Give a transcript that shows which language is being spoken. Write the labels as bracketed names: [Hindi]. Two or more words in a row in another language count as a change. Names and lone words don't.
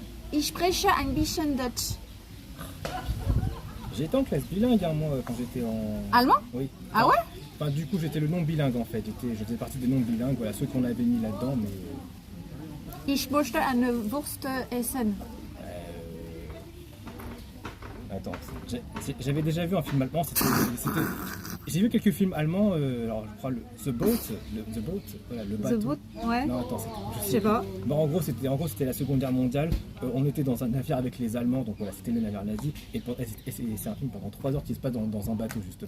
[German] Ich spreche ein bisschen Deutsch. [French] J'ai été en classe bilingue hein, moi quand j'étais en... Allemand? Oui. Ah ouais? Enfin du coup j'étais le non bilingue en fait, je faisais partie des non bilingues, voilà, ceux qu'on avait mis là-dedans mais... [German] Ich möchte eine Wurst essen. [French] Attends, j'avais déjà vu un film allemand, j'ai vu quelques films allemands, alors je crois The Boat, voilà, le bateau. The Boat, ouais. Non attends, je sais pas. Bon, en gros c'était la Seconde Guerre mondiale, on était dans un navire avec les Allemands, donc voilà, c'était le navire nazi, et c'est un film pendant 3 heures qui se passe dans un bateau justement.